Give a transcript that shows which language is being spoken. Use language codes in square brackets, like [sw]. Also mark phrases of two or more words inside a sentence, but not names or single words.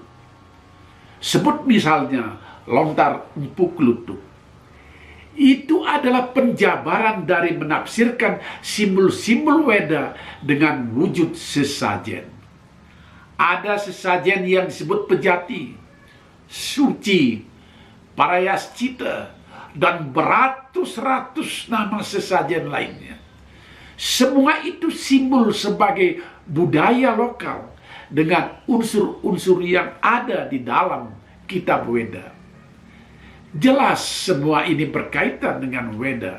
[id] Sebut misalnya lontar Empu Klutuk. Itu adalah penjabaran dari menafsirkan simbol-simbol Weda dengan wujud sesajen. Ada sesajen yang disebut pejati, suci, parayaschita, dan beratus-ratus nama sesajen lainnya. Semua itu simbol sebagai budaya lokal dengan unsur-unsur yang ada di dalam kitab Weda. Jelas semua ini berkaitan dengan Weda.